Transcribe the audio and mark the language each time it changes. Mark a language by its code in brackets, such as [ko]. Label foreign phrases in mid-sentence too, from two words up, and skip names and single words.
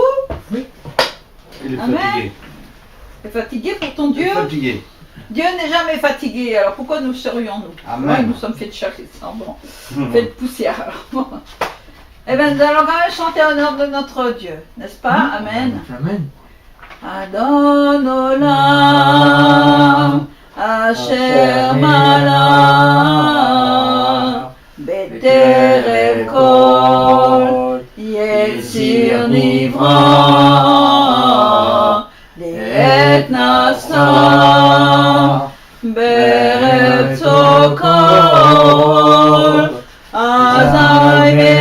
[fr] Oui. Il est Amen. fatigué. Tu es fatigué pour ton Dieu? Il est fatigué. Dieu n'est jamais fatigué, alors pourquoi nous serions-nous? Amen. Oui, nous sommes faits de chair et de sang, bon, faits de poussière. Alors. Eh bien, nous allons quand même chanter en honneur de notre Dieu, n'est-ce pas? Amen. Amen. [he] אדון עולם אשר מלך בטרם כל יציר נברא לעת נעשה בארץ כל אזי